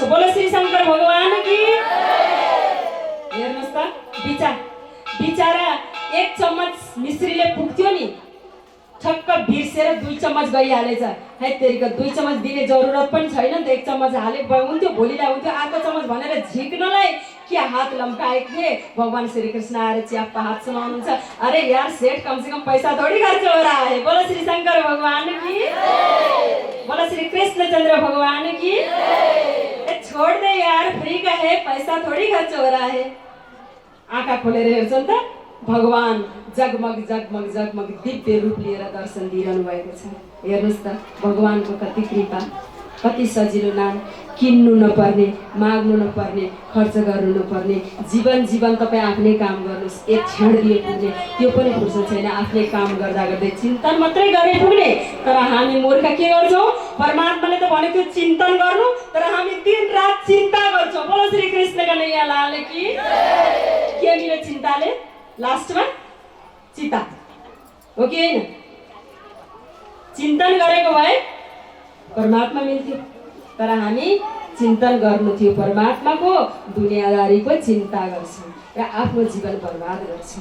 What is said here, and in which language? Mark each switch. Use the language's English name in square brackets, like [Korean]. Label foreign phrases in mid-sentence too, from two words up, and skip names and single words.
[Hindi] बोलो श्री शङ्कर भगवान की। [Nepali] हेर्नुहोस् त बिचारा 1 चम्मच मिश्रीले पुग्थ्यो नि, ठक्क बिर्सेर 2 चम्मच गइहालेछ। [Hindi] है तेरिका [Nepali] 2 चम्मच दिने जरुरत पनि छैन नि त, 1 चम्मच हाले हुन्थ्यो, भोलिलाई हुन्थ्यो। अर्को चम्मच भनेर झिक्नलाई के हात लम्काएको थिए। भगवान श्री कृष्ण आएर च्याप्पा हात सुनाउनुहुन्छ, [Hindi] अरे यार सेठ कमसेकम पैसा थोड़ी खर्च हो रहा है। बोलो श्री शंकर भगवान की, बोलो श्री कृष्णचंद्र भगवान की। छोड़ दे यार, फ्री का है, पैसा थोड़ी खर्च हो रहा है। [Nepali] आँखा खोलेर हेर्छन् त भगवान जगमग जगमग जगमग दिव्य रूप लिएर दर्शन दिइरहनु भएको छ। हेर्नुहोस् त भगवानको कति कृपा, कति सजिलो नाम, किन्नु नपर्ने, माग्नु नपर्ने, खर्च गर्नु नपर्ने, जीवन तपाईँ आफ्नै काम गर्नुहोस्। एक क्षण दिए पुग्ने, त्यो पनि फुर्सद छैन। आफ्नै काम गर्दा गर्दै चिन्तन मात्रै गरे पुग्ने। तर हामी मूर्ख के गर्छौँ? परमात्माले त भनेको थियो चिन्तन गर्नु, तर हामी दिन रात चिन्ता गर्छौँ। [Hindi] बोलो श्री कृष्ण कन्हैया लाल की। [Nepali] के मिल्यो चिन्ताले? लास्टमा चिता हो कि होइन? चिन्तन गरेको भए परमात्मा मिल्थ्यो, तर हामी चिन्तन गर्नु थियो परमात्माको, दुनियादारीको चिन्ता गर्छौँ र आफ्नो जीवन बर्बाद गर्छौँ।